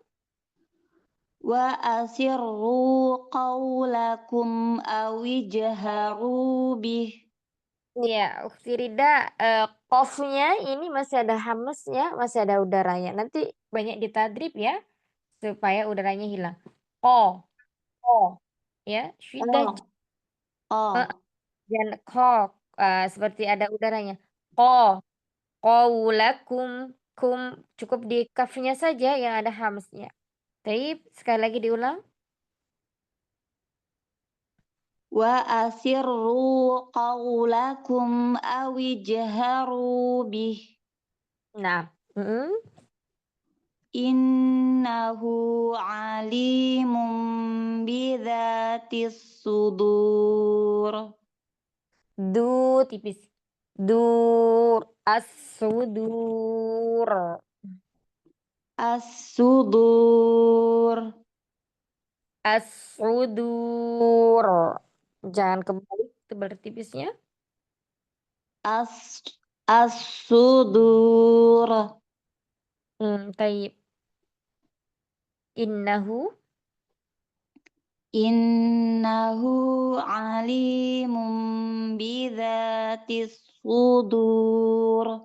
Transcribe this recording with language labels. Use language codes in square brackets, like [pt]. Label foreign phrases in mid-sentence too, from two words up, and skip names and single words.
[ar] وأسروا قولكم أو اجهروا به. [id] Ya, Ukhti Rida, qofnya ini masih ada hamznya, masih ada udaranya. Nanti banyak ditadrib ya, supaya udaranya hilang. Ko, ko, ya, sudah Oh, oh, jangan ko, seperti ada udaranya. Ko, qaulakum, kum, cukup di kafnya saja yang ada hamznya. Taib, sekali lagi diulang. [ar] وأسروا قولكم أو اجهروا به. Nah, إنه عليم بذات الصدور. du tipis, dur, الصدور. الصدور. الصدور. [id] Jangan kembali tebal tipisnya. [ar] الص الصدور. طيب. إنه. إنه عليم بذات الصدور.